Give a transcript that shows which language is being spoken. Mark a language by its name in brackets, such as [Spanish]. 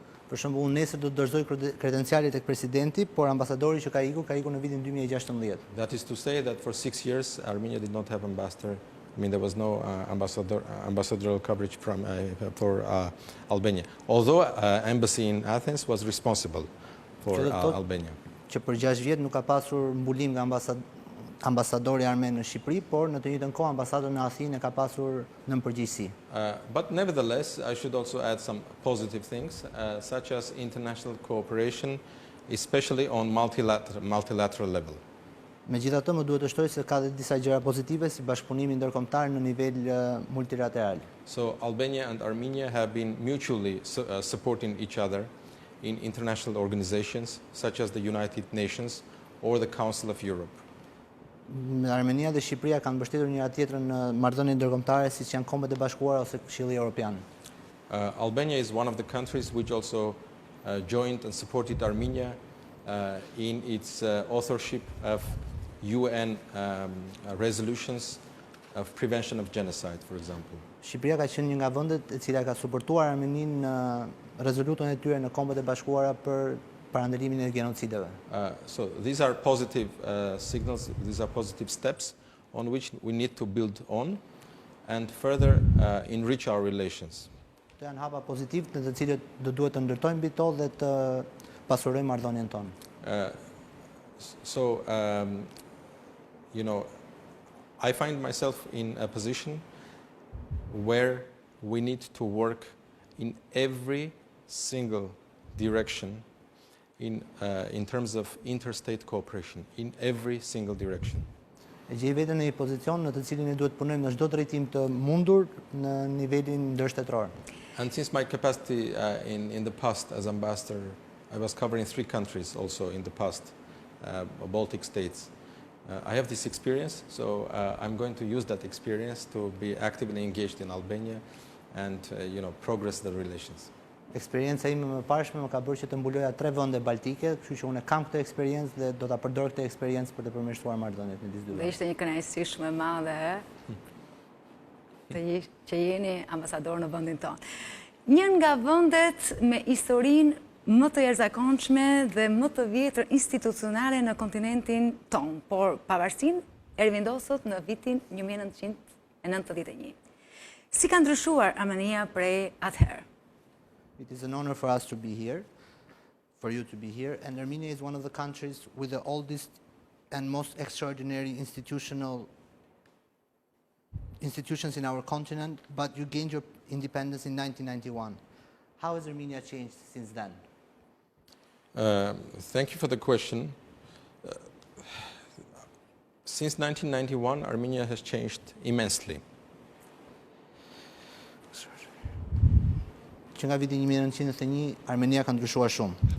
[Albanian] Për shembull, unë nesër do të dorëzoj kredencialet tek presidenti, por ambasadori që ka ikur në vitin 2016. [English] That is to say that for 6 years Armenia did not have ambassador. I mean, there was no ambassadorial coverage for Albania. Although embassy in Athens was responsible for Albania. [Albanian] Që për 6 vjet nuk ka pasur mbulim nga ambasadori armen në Shqipëri, por në të njëjtën kohë ambasadën në Athinë ka pasur në përgjegjësi. [English] But nevertheless, I should also add some positive things, such as international cooperation, especially on multilateral level. [Albanian] Megjithatë, më duhet të shtoj se ka dhe disa gjëra pozitive si bashkëpunimi ndërkombëtar në nivel multilateral. [English] So Albania and Armenia have been mutually supporting each other in international organizations such as the United Nations or the Council of Europe. [Albanian] Armenia dhe Shqipëria kanë mbështetur njëra tjetrën në marrëdhënie ndërkombëtare siç janë Kombet e Bashkuara ose Këshilli Evropian. [English] Albania is one of the countries which also joined and supported Armenia in its authorship of UN resolutions of prevention of genocide, for example. [Albanian] Shqipëria ka qenë një nga vendet e cila ka suportuar Armeninë në rezolutën e tyre në Kombet e Bashkuara për parandalimin e genocideve. [English] So these are positive signals, these are positive steps on which we need to build on and further enrich our relations. [Albanian] Këto janë hapa pozitiv në të cilët do duhet të ndërtojmë mbi to dhe të pasurojmë marrëdhënien tonë. [English] So, you know, I find myself in a position where we need to work in every single direction in terms of interstate cooperation, in every single direction. [Albanian] E gjej veten në një pozicion në të cilin ne duhet punojmë në çdo drejtim të mundur në nivelin ndërshtetror. [English] And since my capacity in the past as ambassador, I was covering 3 countries also in the past, Baltic states. I have this experience, so I'm going to use that experience to be actively engaged in Albania and you know, progress the relations. [Albanian] Eksperienca ime më parshme më ka bërë që të mbuloja 3 vende baltike, kështu që unë kam këtë eksperiencë dhe do ta përdor këtë eksperiencë për të përmirësuar marrëdhëniet midis dy vendeve. Dhe ishte një kënaqësi shumë e madhe që jeni ambasador në vendin tonë. Një nga vendet me historinë më të jashtëzakonshme dhe më të vjetër institucionale në kontinentin ton, por pavarësinë e rivendosët në vitin 1991. Si ka ndryshuar Armenia prej atëherë? [English] It is an honor for us to be here, for you to be here, and Armenia is one of the countries with the oldest and most extraordinary institutions in our continent, but you gained your independence in 1991. How has Armenia changed since then? Thank you for the question. Since 1991, Armenia has changed immensely. [Albanian] Që nga viti 1991, Armenia ka ndryshuar shumë.